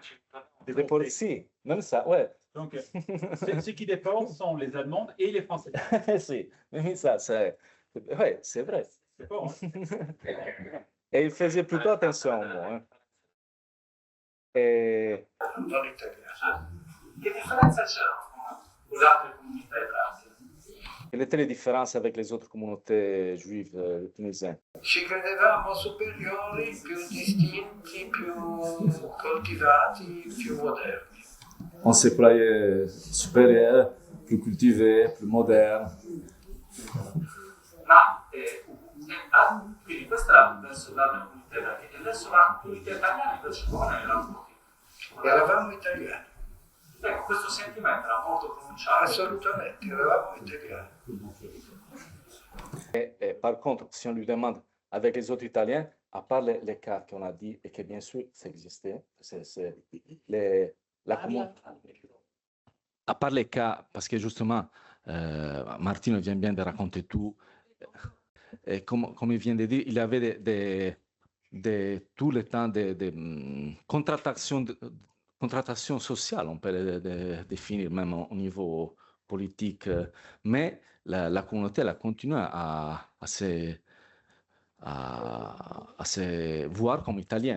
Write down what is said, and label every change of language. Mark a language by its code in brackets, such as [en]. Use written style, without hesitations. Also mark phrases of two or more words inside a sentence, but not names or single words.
[fr] Déportés, si, même ça, ouais. Donc, ceux qui déportent sont les Allemands et les Français. Si, mais ça, c'est ouais, c'est vrai. C'est fort, hein? Et il faisait plutôt attention au mot. Hein. Et... [it] Non italiano. Che differenza c'erano con le altre comunità ebraiche? [fr] Quelles étaient les différences avec les autres communautés juives tunisiennes? [it] Ci credevamo superiori, più distinti, più coltivati, più moderni. [fr] On se croyait supérieur, plus cultivé, plus moderne. [it] Ma quindi questa era verso l'altra comunità ebraica e verso la comunità italiana invece come era? Eravamo italiani, Ecco, questo sentimento era molto pronunciato. assolutamente, eravamo italiani. [fr] Et par contre, si on lui demande avec les autres Italiens, à part les cas qu'on a dit et que bien sûr ça existait, c'est la communauté. À part les cas, parce que justement, Martino vient bien de raconter tout, et comme il vient de dire, il y avait tout le temps de contractation sociale, on peut le définir même au niveau politique, mais la communauté elle a continué à se voir comme italiens.